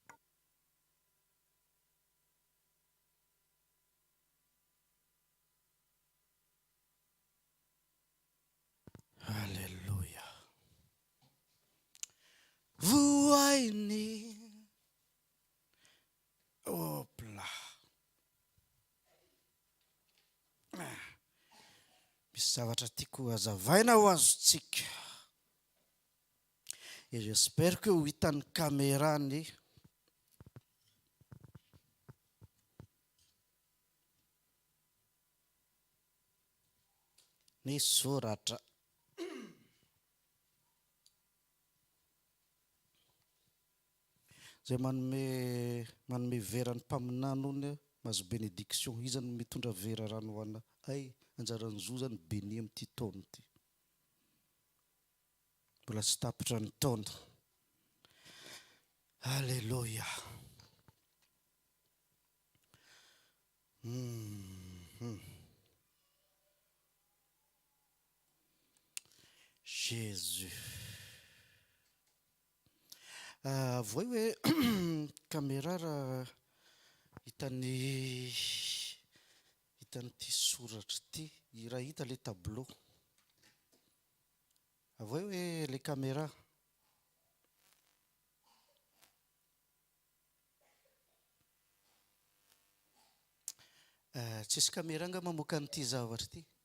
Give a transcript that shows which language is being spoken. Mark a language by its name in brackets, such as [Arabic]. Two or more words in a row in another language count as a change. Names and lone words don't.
[Malagasy] Halleluja. Voainy. Hopla. Misy zavatra tiako hazavaina ho azontsika. [French] Et j'espère que [Malagasy] ho hitan'ny caméra ny soratra. Zay manome vera ny mpaminana ony mahazo bénédiction. Izy zany mitondra vera rano ho ana. Ay, anjaran'ny zo zany béni amin'ity taona ity. Mbola tsy tapitra ny taona. Alléluia. Jésus. Voi hoe caméra raha hitan'ity soratra ity, raha hita [French] le tableau. [Malagasy] Voi hoe [French] le caméra. [Malagasy] Tsisy caméra nga mamoaka an'ity zavatra ity.